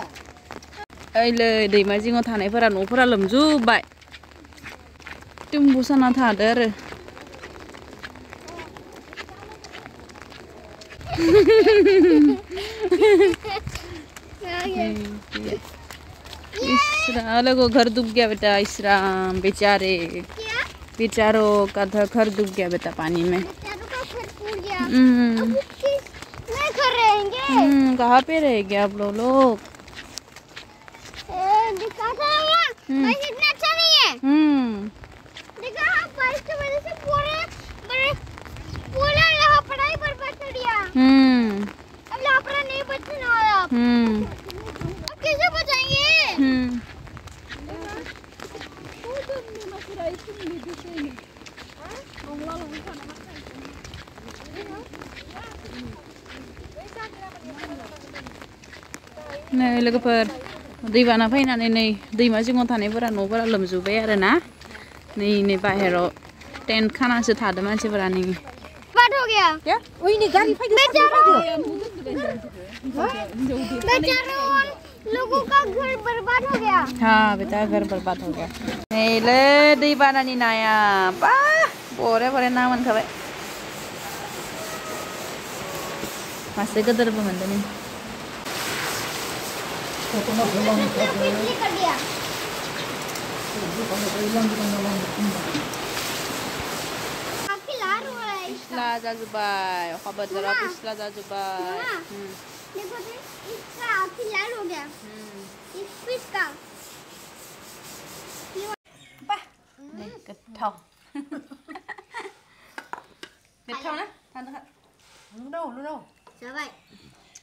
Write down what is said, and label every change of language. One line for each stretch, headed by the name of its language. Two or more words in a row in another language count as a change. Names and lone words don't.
Bodo: ओइलै दैमा जिङाव थानायफोरा न'फोरा लोमजोबबाय तुम्बुसाना थादो आरो
Hindi: इसरा लोगो घर डूब गया बेटा इसरा बेचारे बेचारों का घर डूब गया बेटा पानी में कहाँ पे रहेंगे आप लोग इतना अच्छा नहीं है देखा बारिश की वजह से पूरा यहाँ पढ़ाई बर्बाद कर दिया अब यहाँ पर नहीं बचने वाला अब कैसे बचाएंगे
Bodo: नै लोगोफोर दैबाना फैनानै नै दैमा जिङाव थानायफोरा न'फोरा लोमजोबबाय आरो ना नै बाहेराव टेन्ट खानासो थादों मानसिफोरा नै
Hindi: बर्बाद हो गया क्या
Bodo: ओइनि गाड़ी फाइदो
Hindi: बेचारों लोगों का घर बर्बाद हो गया हाँ बेटा घर बर्बाद हो गया
Bodo: नै ले दैबानानि नाया बा बरे बरे ना मोनखाबाय मासे गोदोरबो मोनदों नै
Hindi: बिजली कर दिया
Bodo: Pisla जाजोब्बाय अखा बोथोराव पिस्ला जाजोब्बाय
Hindi: देखो तो इसका आँखें लाल हो गया इस फिश का
Bodo: गोथाव गोथाव ना थानो
Vietnamese: lu đâu Dạ vậy